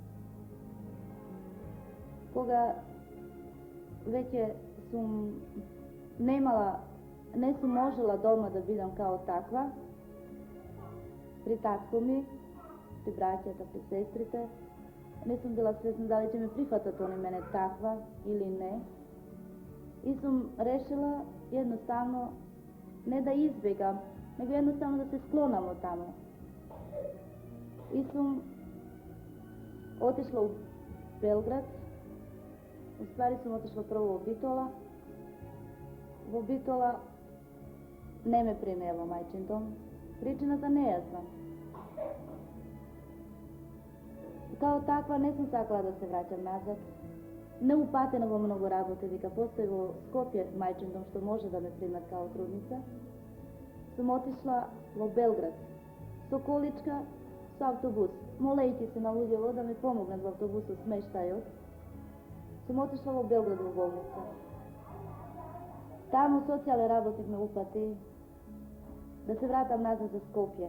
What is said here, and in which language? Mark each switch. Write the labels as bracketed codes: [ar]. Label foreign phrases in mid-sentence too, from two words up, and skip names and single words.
[mk] Кога веќе не сум можела дома да бидам као таква, при татко ми, при браќата, при сестрите, [sr] nisam bila svjesna da li će me prihvatati oni mene takva ili ne. I sam rešila jednostavno ne da izbjegam, nego jednostavno da se sklonamo tamo. I sam otišla u Belgrad, u stvari sam otišla prvo u Bitola. [mk] Во Битола не ме примила мајчин дом, причината нејасна. Како таква не сум сакала да се враќам назад. Неупатена во многу работи, вика постои во Скопје мајчин дом што може да ме примат као трудница. Сум отишла во Белград, со количка, со автобус, молејќи се на луѓето да ми помогнат во автобусот смештајот. Сум отишла во Белград во болница. Таму социјален работник ме упати да се вратам назад за Скопје.